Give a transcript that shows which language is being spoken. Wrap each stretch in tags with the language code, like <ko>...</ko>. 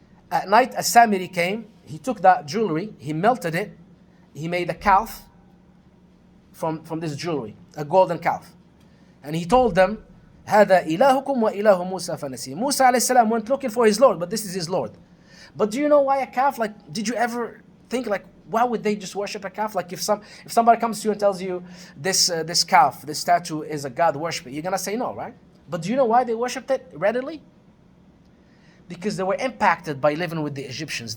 <en>At night, As-Samiri came, he took that jewelry, he melted it, he made a calf from this jewelry, a golden calf. And he told them,</en> <ar>هذا إلهكم وإله موسى فنسي.</ar> <en>Musa alayhi salam went looking for his Lord, but this is his Lord. But do you know why a calf? Like, did you ever think like, why would they just worship a calf? Like if somebody comes to you and tells you this calf, this statue is a god worshiper, you're gonna say no, right? But do you know why they worshipped it readily? Because they were impacted by living with the Egyptians.</en>